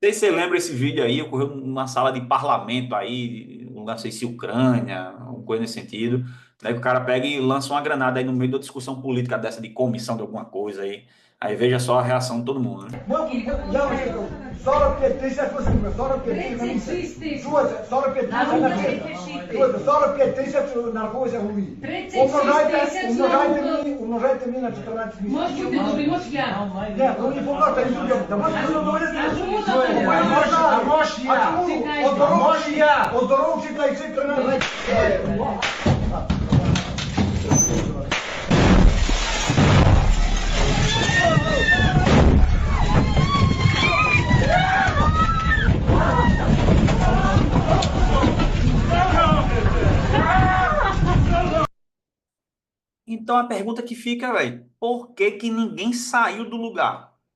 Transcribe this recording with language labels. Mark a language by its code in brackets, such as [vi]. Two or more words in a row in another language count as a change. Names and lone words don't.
[pt] sei se você lembra esse vídeo aí, ocorreu numa sala de parlamento aí, não sei se Ucrânia, alguma coisa nesse sentido, né, que o cara pega e lança uma granada aí no meio da discussão política dessa de comissão de alguma coisa aí. Aí veja só a reação de todo mundo, né? [uk] Я вам скажу, 45 тысяч, 45 тысяч, чуєте, 45 тисяч, чуєте, 45 тисяч нараховується голові. Умножайте мені на 14 Можете місяців. добре, може я. Ні, ну не помагайте, не суддям. Та можна говорити. А Може я. Може я. Оздоровчик на цих 13. [pt] Então a pergunta que fica, velho, por que que ninguém saiu do lugar?